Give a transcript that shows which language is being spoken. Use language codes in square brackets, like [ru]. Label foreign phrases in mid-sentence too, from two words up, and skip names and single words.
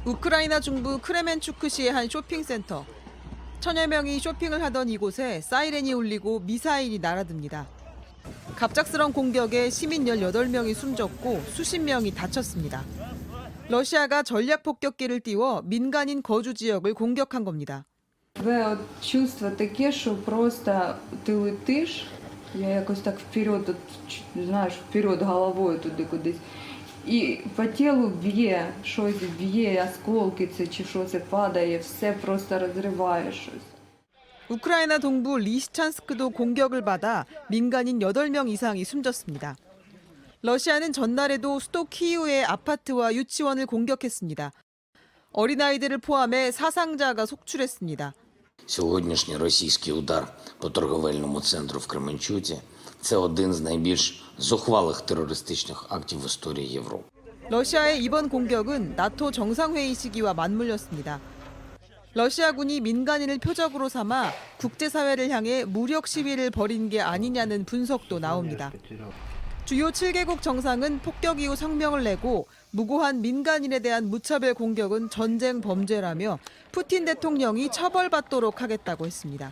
[ko] 우크라이나 중부 크레멘추크시의 한 쇼핑센터. 천여 명이 쇼핑을 하던 이곳에 사이렌이 울리고 미사일이 날아듭니다. 갑작스런 공격에 시민 18명이 숨졌고 수십 명이 다쳤습니다. 러시아가 전략 폭격기를 띄워 민간인 거주 지역을 공격한 겁니다. [uk] Чувство таке, що просто ти летиш, я якось так вперед, знаєш, вперед головою туди кудись. І по тілу б'є, щось б'є, осколки це чи що це падає, все просто розриває щось. [ko] 우크라이나 동부 리시찬스크도 공격을 받아 민간인 8명 이상이 숨졌습니다. 러시아는 전날에도 수도 키이우의 아파트와 유치원을 공격했습니다. 어린아이들을 포함해 사상자가 속출했습니다. [uk] Сьогоднішній російський удар по торговельному центру в Кременчуці – це один з найбільш зухвалих терористичних актів в історії Європи. [ko] 러시아의 이번 공격은 나토 정상회의 시기와 맞물렸습니다. 러시아군이 민간인을 표적으로 삼아 국제사회를 향해 무력 시위를 벌인 게 아니냐는 분석도 나옵니다. 주요 7개국 정상은 폭격 이후 성명을 내고 무고한 민간인에 대한 무차별 공격은 전쟁 범죄라며 푸틴 대통령이 처벌받도록 하겠다고 했습니다.